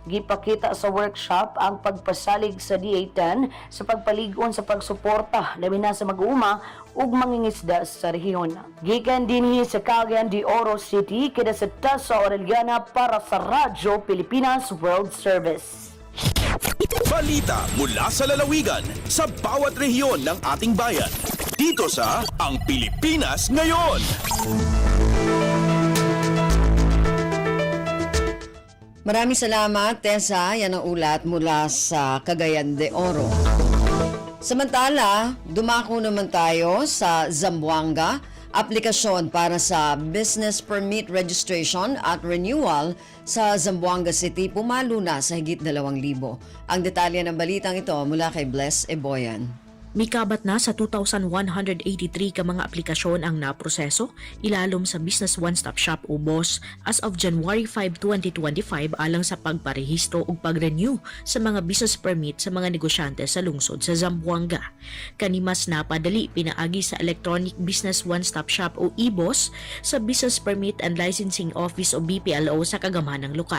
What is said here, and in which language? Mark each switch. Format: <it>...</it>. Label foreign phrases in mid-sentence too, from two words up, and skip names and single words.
<ceb>Gipakita sa workshop ang pagpasalig sa DA10 sa pagpalig-on sa pagsuporta labi na sa mag-uuma ug mangingisda sa rehiyon. Gikan dinhi sa Cagayan de Oro City, kida sa Tessa Orellana para sa Radyo Pilipinas World Service.</ceb> <tl>Balita mula sa lalawigan sa bawat rehiyon ng ating bayan. Dito sa Ang Pilipinas Ngayon. Maraming salamat, Tessa. Yan ang ulat mula sa Cagayan de Oro. Samantala, dumako naman tayo sa Zamboanga. Aplikasyon para sa</tl> <en>business permit registration</en> <tl>at renewal sa Zamboanga City pumalo na sa higit 2,000. Ang detalye ng balitang ito mula kay Bless Eboyan.</tl> <ceb>Mikabat na sa 2,183 ka mga aplikasyon ang naproseso ilalom sa Business One Stop Shop o BOSS</ceb> <en>as of</en> <ceb>January 5, 2025 alang sa pagparehistro o pag-renew sa mga</ceb> <en>business permit</en> <ceb>sa mga negosyante sa lungsod sa Zamboanga. Kanimas napadali pinaagi sa Electronic Business One Stop Shop o eBOSS sa Business Permit and Licensing Office o BPLO sa kagamanang lokal.</ceb>